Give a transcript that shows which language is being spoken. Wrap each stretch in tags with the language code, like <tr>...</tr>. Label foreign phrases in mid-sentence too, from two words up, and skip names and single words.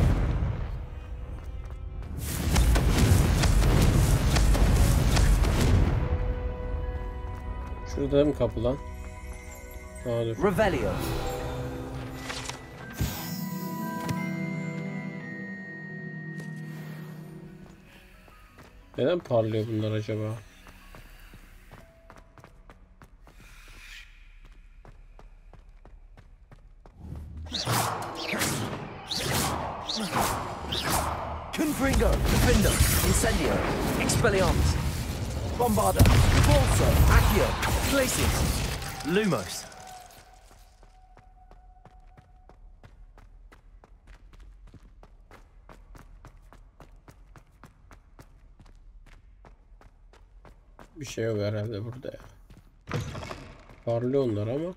<tr>Şurada mı kapı lan? Aa, dur. Revelio. Neden parlıyor bunlar acaba? Confringo, Defender, Incendio, Expelliarmus, Bombarda, Repulsor, Accio, Glacius, Lumos. Bir şey yok herhalde burada ya. Parlıyor onlar ama.</tr>